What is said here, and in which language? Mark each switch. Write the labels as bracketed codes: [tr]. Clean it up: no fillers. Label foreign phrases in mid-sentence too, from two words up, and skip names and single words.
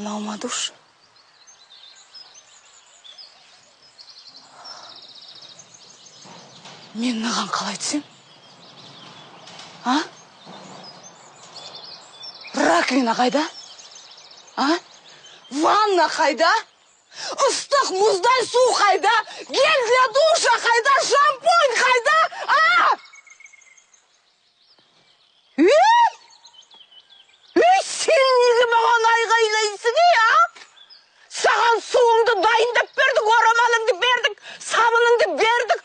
[kk] Мама душ. Мен наған қалай түсем? А? Раковина қайда? А? Ванна қайда? Ыстық мұздай су қайда? [ru] Гель для душа [kk] қайда? Шампунь қайда? А? Сен неге маған айғайлайсың, а? Саған суыңды дайындап бердік, орамалыңды бердік, сабыныңды бердік.